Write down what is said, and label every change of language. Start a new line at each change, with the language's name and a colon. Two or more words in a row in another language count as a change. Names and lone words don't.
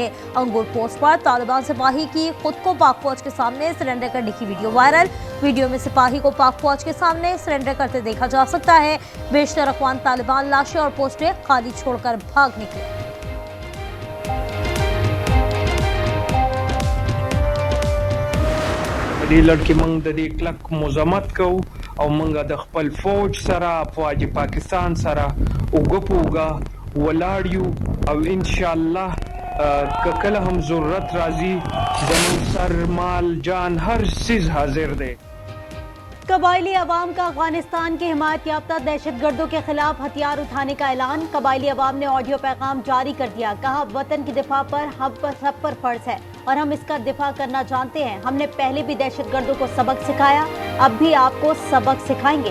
Urdu: انگور پوسٹ پر طالبان سپاہی کی خود کو پاک فوج کے سامنے سرنڈر کرنے کی ویڈیو وائرل. ویڈیو میں سپاہی کو پاک فوج کے سامنے سرنڈر کرتے دیکھا جا سکتا ہے. بیشتر افغان طالبان لاشیں اور پوسٹیں خالی چھوڑ کر بھاگ نکلے.
Pashto: دې لړ کې موږ د دې کلک مزاحمت کوو او موږ د خپل فوج سره فوج پاکستان سره اوږه په اوږه ولاړ یو او
Arabic: ان شاء الله
Pashto: که کله هم ضرورت راځي زموږ سر مال جان هر چیز حاضر دی।
Urdu: قبائلی عوام کا افغانستان کے حمایت یافتہ دہشت گردوں کے خلاف ہتھیار اٹھانے کا اعلان. قبائلی عوام نے آڈیو پیغام جاری کر دیا۔ کہا، وطن کی دفاع پر ہم پر سب پر فرض ہے اور ہم اس کا دفاع کرنا جانتے ہیں. ہم نے پہلے بھی دہشت گردوں کو سبق سکھایا، اب بھی آپ کو سبق سکھائیں گے.